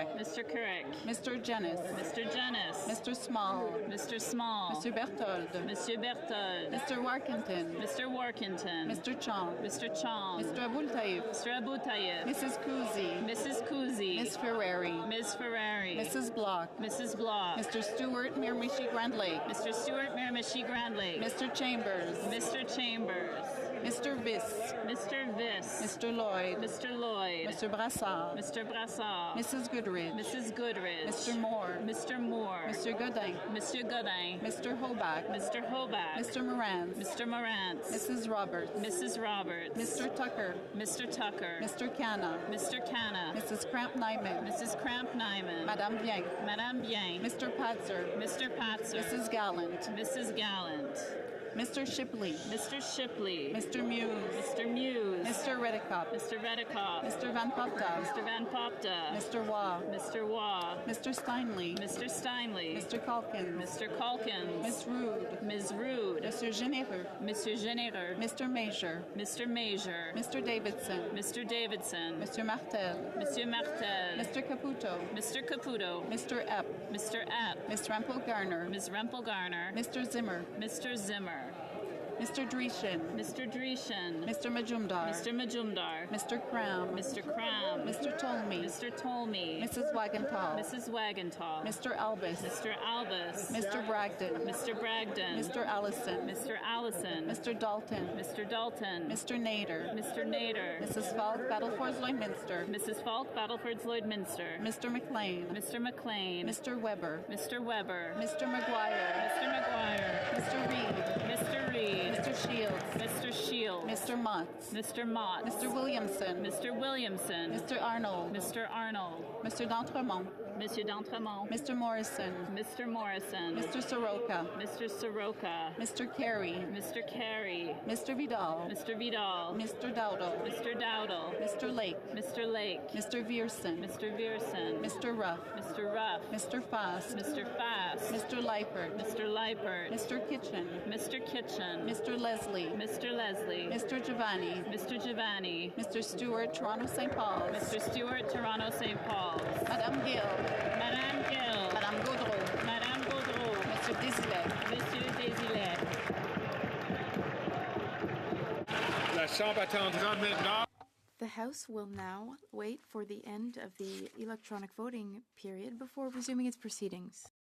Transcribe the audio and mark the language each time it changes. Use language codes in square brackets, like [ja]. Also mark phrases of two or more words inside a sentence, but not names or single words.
[en] Mr. Kurek. Mr. Jennis. Mr. Jennis. Mr. Small. Mr. Small. Mr. Berthold. Mr. Berthold. Mr. Warkington. Mr. Warkington. Mr. Chong. Mr. Chong. Mr. Abul Taib. Mr. Abu Tayyib. Mrs. Kuzi. Mrs. Kuzi. Ms. Ferrari. Ms. Ferrari. Mrs. Block. Mrs. Block. Mr. Stewart Miramichi Grand Lake. Mr. Stewart Miramichi Grand Lake. Mr. Chambers. Mr. Chambers. Mr. Viss. Mr. Viss. Mr. Lloyd. Mr. Lloyd. Mr. Brassard. Mr. Brassard. Mrs. Goodrich. Mrs. Goodrich. Mr. Moore. Mr. Moore. Mr. Godin. Mr. Godin. Mr. Hoback. Mr. Hoback. Mr. Morantz. Mr. Morantz. Mrs. Roberts. Mrs. Roberts. Mr. Tucker. Mr. Tucker. Mr. Canna. Mr. Canna. Mrs. Cramp Nyman. Mrs. Cramp Nyman. Madame Bien. Madame Bien. Mr. Patzer. Mr. Patzer. Mrs. Gallant. Mrs. Gallant. Mr. Shipley. Mr. Shipley. Mr. Muse. Mr. Muse. Mr. Redicott. Mr. Redicott. Mr. Van Popta. Mr. Van Popta. Mr. Waugh. Mr. Waugh. Mr. Steinley. Mr. Steinley. Mr. Calkins. Mr. Calkins. Miss Rude. Ms. Rude. Mr. Généreux. Mr. Généreux. Mr. Major. Mr. Major. Mr. Davidson. Mr. Davidson. Mr. Martel. Monsieur Martel. Mr. Caputo. Mr. Caputo. Mr. Epp. Mr. Epp. Miss Rempel Garner. Ms. Rempel Garner. Mr. Zimmer. Mr. Zimmer. Mr. Dreeshen. Mr. Dreeshen. Mr. Majumdar. Mr. Majumdar. Mr. Cram. Mr. Cram. Mr. Tolmie. Mr. Tolmie. Mrs. Wagenthal. Mrs. Wagenthal. Mr. Albus. Mr. Albus. Mr. Bragdon. Mr. Bragdon. Mr. Allison. Mr. Allison. Mr. Dalton. Mr. Dalton. Mr. Nader. Mr. Nader. Mrs. Falk, Battlefords Lloydminster. Mrs. Falk, Battlefords Lloydminster. Mr. McLean. Mr. McLean. Mr. Weber. Mr. Weber. Mr. McGuire. Mr. McGuire. Mr. Reed. Mr. Reed. Mr. Shields. Mr. Shields. Mr. Motts. Mr. Mott. Mr. Williamson. Mr. Williamson. Mr. Arnold. Mr. Arnold. Mr. D'Entremont. Monsieur D'Entremont. Mr. Morrison. Mr. Morrison. Mr. Soroka. Mr. Soroka. Mr. Carey. Mr. Carey. Mr. Vidal. Mr. Vidal. Mr. Dowdle. Mr. Dowdle. Mr. Lake. Mr. Lake. Mr. Vierson. Mr. Vierson. Mr. Ruff. Mr. Ruff. Mr. Fast. Mr. Fast. Mr. Leipert. Mr. Leipert. Mr. Kitchen. Mr. Kitchen. Mr. Leslie. Mr. Leslie. Mr. Giovanni. Mr. Giovanni. Mr. Stewart, Toronto St. Paul's. Mr. Stewart, Toronto St. Paul's. Madame Gill. Madame Gill. Madame Gaudreau. Madame Gaudreau. Mr. Desilets. Monsieur Desilets. [fr] La Chambre attendra maintenant. [en] The House will now wait for the end of the electronic voting period before resuming its proceedings.